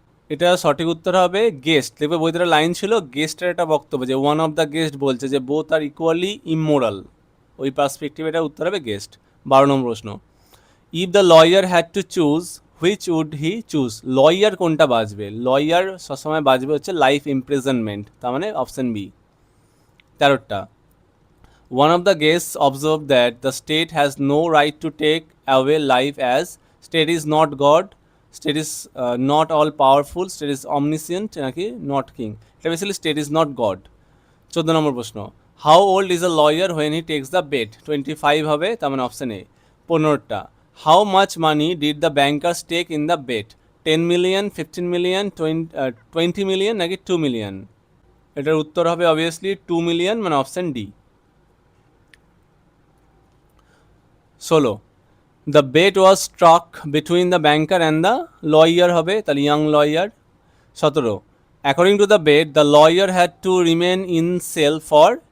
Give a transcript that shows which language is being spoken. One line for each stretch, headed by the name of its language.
Bangla: এটা সঠিক উত্তর হবে গেস্ট। দেখবে বইতে লাইন ছিল, গেস্টের একটা বক্তব্য, যে ওয়ান অফ দ্য গেস্ট বলছে যে বোথ আর ইকুয়ালি ইমোরাল, ওই পার্সপেক্টিভ এটা উত্তর হবে গেস্ট।
English: 12
Bangla: নম্বর প্রশ্ন,
English: If the lawyer had to choose which would he choose?
Bangla: Lawyer কোনটা বাজবে? লয়ার সবসময় বাজবে হচ্ছে লাইফ ইমপ্রিজনমেন্ট, তার মানে option B.
English: 13টা, one of the guests observed that the state has no right to take away life, as state is not God, state is not all powerful, state is omniscient,
Bangla: নাকি
English: not king?
Bangla: এটা basically
English: state is not God। 14
Bangla: নম্বর প্রশ্ন,
English: how old is a lawyer when he takes the bet? 25
Bangla: হবে, তার মানে option A.
English: 15টা, how much money did the bankers take in the bet? 10 million, 15 million, 20 million,
Bangla: নাকি
English: 2 million?
Bangla: এটার উত্তর হবে obviously 2 million, মানে option D.
English: 16, the bet was struck between the banker and the lawyer
Bangla: হবে, তাহলে
English: Young lawyer. 17, according to the bet the lawyer had to remain in cell for?